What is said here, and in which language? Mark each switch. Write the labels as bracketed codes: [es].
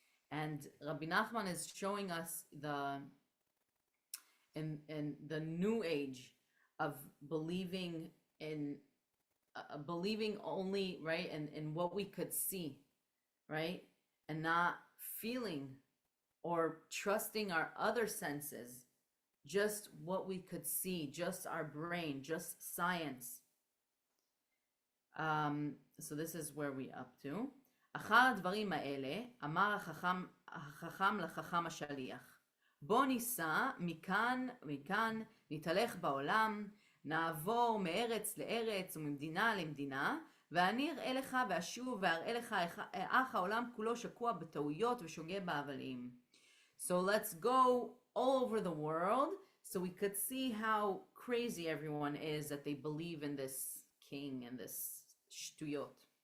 [en] And Rabbi Nachman is showing us in the new age of believing in believing only, right, in what we could see, right, and not feeling or trusting our other senses, just what we could see, just our brain, just science. So this is where we up to. [he] אחר הדברים האלה אמר החכם לחכם השליח, בוא ניסע מכאן נתהלך בעולם, נעבור מארץ לארץ וממדינה למדינה, ואני אראה לך ואשוב ואראה לך איך העולם כולו שקוע בטעויות ושוגה בהבלים. [en] So let's go all over the world so we could see how crazy everyone is that they believe in this king and this shtuyot.